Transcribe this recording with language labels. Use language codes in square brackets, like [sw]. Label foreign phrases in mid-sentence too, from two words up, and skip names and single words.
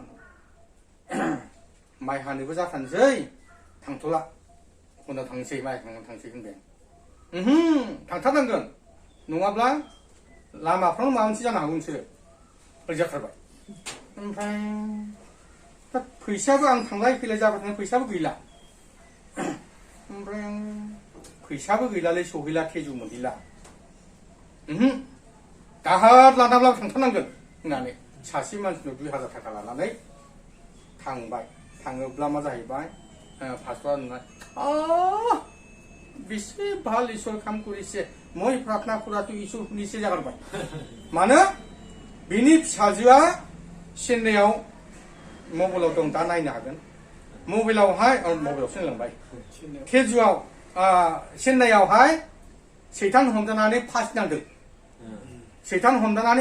[brx] माइ हानोबो जाथारनोसै थांथ'ला उनाव थांसै माइ हानो थांसै होनबाय थांथारनांगोन नङाब्ला लामाफ्राव माबा मोनसे जानो हागौ नोंसोरो ओरै जाथारबाय ओमफ्राय फैसाबो आं थांलाय फैलाय जाबाय थानाय फैसाबो गैला ओमफ्राय फैसाबो गैलालै सहैला तेजु मोनहैला दाहार लानाब्लाबो थांथारनांगोन होननानै सासे मानसिनाव 2000 थाखा लानानै थांबाय थाङोब्ला मा जाहैबाय फास्टरा नुनाय बेसे [as] ভাল ঈশ্বৰ কাম কৰিছে মই প্ৰাৰ্থনা কৰাটো [brx] ईश्वरनिसो जागारबाय मानो बिनि फिसाजोआ चेन्नाइआव मबाइलाव दं दा नायनो हागोन मबाइलावहाय मबाइलावसो होनलांबाय तेजुआव चेन्नाइआवहाय सैतान हमजानानै फासि नांदों सैतान हमजानानै